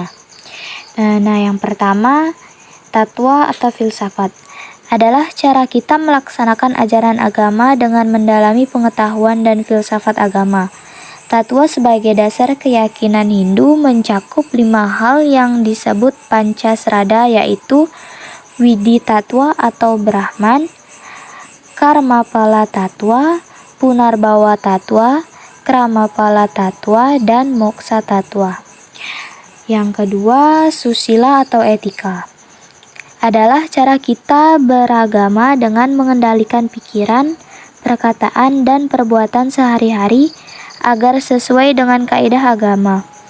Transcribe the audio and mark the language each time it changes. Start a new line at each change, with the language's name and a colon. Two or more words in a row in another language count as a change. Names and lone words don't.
Indonesian: Nah, yang pertama, tatwa atau filsafat adalah cara kita melaksanakan ajaran agama dengan mendalami pengetahuan dan filsafat agama. Tatwa sebagai dasar keyakinan Hindu mencakup 5 hal yang disebut Pancasrada, yaitu Widi Tatwa atau Brahman, Karmapala Tatwa, Punarbawa Tatwa, Kramapala Tatwa, dan Moksa Tatwa. Yang kedua, susila atau etika adalah cara kita beragama dengan mengendalikan pikiran, perkataan, dan perbuatan sehari-hari agar sesuai dengan kaidah agama.